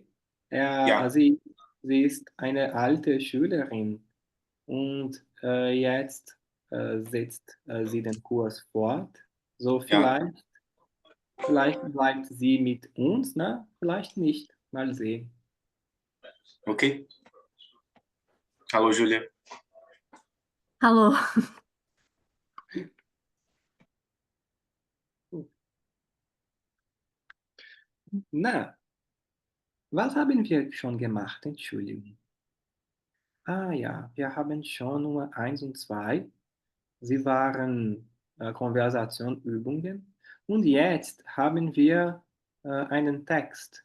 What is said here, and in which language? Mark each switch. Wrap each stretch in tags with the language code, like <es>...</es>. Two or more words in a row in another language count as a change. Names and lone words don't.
<de>Ja, Sie ist eine alte Schülerin und jetzt setzt sie den Kurs fort. So ja, vielleicht bleibt sie mit uns, ne? Vielleicht nicht. Mal sehen.</de> <pt>ok. Alô, Júlia. Alô.</pt> <de>Na, was haben wir schon gemacht? Entschuldigung. Ah ja, wir haben schon Nummer 1 und 2. Sie waren Konversationübungen. Und jetzt haben wir einen Text.</de>